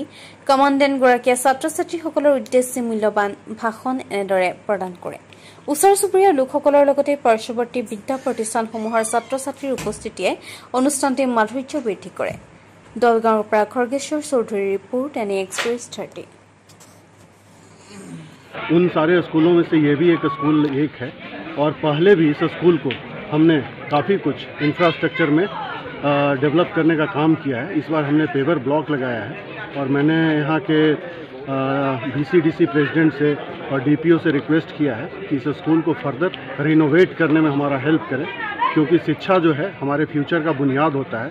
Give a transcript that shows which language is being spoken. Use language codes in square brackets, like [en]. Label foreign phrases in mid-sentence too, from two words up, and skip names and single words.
[as] কমাণ্ডেণ্টগৰাকীয়ে ছাত্ৰ-ছাত্ৰীসকলৰ উদ্দেশ্যে মূল্যৱান ভাষণ এনেদৰে প্ৰদান কৰে। ওচৰ চুবুৰীয়া লোকসকলৰ লগতে পাৰ্শ্বৱৰ্তী বিদ্যা প্ৰতিষ্ঠানসমূহৰ ছাত্ৰ-ছাত্ৰীৰ উপস্থিতিয়ে অনুষ্ঠানটি মাধুৰ্য বৃদ্ধি কৰে। দলগাঁৱৰ পৰা খৰ্গেশ্বৰ চৌধুৰীৰ ৰিপোৰ্ট NEXpress 30। [hi] उन सारे स्कूलों में से ये भी एक स्कूल एक है और पहले भी इस स्कूल को हमने काफ़ी कुछ इंफ्रास्ट्रक्चर में डेवलप करने का काम किया है। इस बार हमने [en] paver block [hi] लगाया है और मैंने यहाँ के BCDC प्रेसिडेंट से और DPO से रिक्वेस्ट किया है कि इस स्कूल को [en] further renovate [hi] करने में हमारा हेल्प करें, क्योंकि शिक्षा जो है हमारे फ्यूचर का बुनियाद होता है।